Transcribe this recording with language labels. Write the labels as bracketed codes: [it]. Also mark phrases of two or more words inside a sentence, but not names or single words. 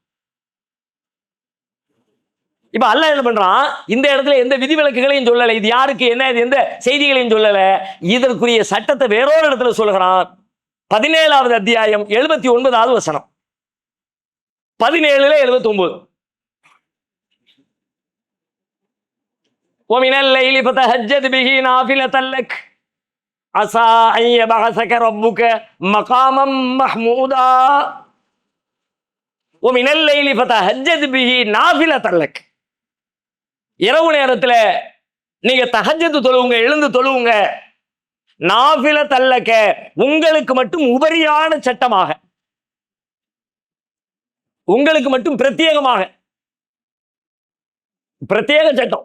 [ta] இப்ப அல்லாஹ் என்ன பண்றான், இந்த இடத்துல எந்த விதிவிலக்குகளையும் சொல்லலை, இது யாருக்கு என்ன, இது எந்த செய்திகளையும் சொல்லல. இதற்குரிய சட்டத்தை வேறொரு இடத்துல சொல்லுகிறான். 17வது அத்தியாயம் 79வது வசனம், 17ல 79. [ar] وَمِنَ اللَّيْلِ فَتَهَجَّدْ بِهِ نَافِلَةً لَكَ عَسَىٰ أَن يَبْعَثَكَ رَبُّكَ مَقَامًا مَحْمُودًا. وَمِنَ اللَّيْلِ فَتَهَجَّدْ بِهِ نَافِلَةً لَكَ. [ta] இரவு நேரத்தில் நீங்க தஹஜ்ஜுத் தொழுவுங்க, எழுந்து தொழுவுங்க. [ar] نافلةً لك, [ta] உங்களுக்கு மட்டும் உபரியான சட்டமாக, உங்களுக்கு மட்டும் பிரத்யேகமாக, பிரத்யேக சட்டம்.